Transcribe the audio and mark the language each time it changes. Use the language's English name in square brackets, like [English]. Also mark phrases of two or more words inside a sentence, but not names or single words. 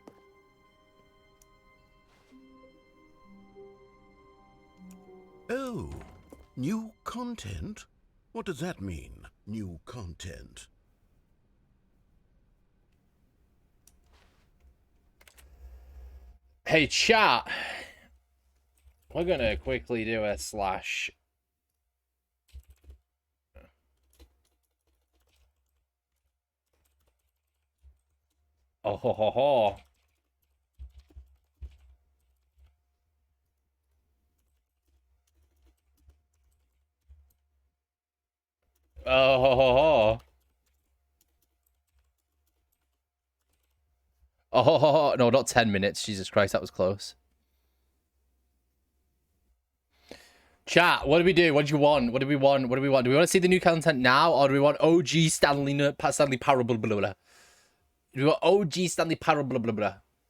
[English] Oh, new content? What does that mean, new content? Hey, chat. We're going to quickly do a slash. Oh, ho, ho, ho. Oh, ho, ho, ho. Oh, ho, ho, ho. No, not 10 minutes. Jesus Christ, that was close. Chat, what do we do? What do you want? What do we want? What do we want? Do we want to see the new content now, or do we want OG Stanley Parable, blah, blah, blah? Do we want OG Stanley Parable, blah, blah, blah?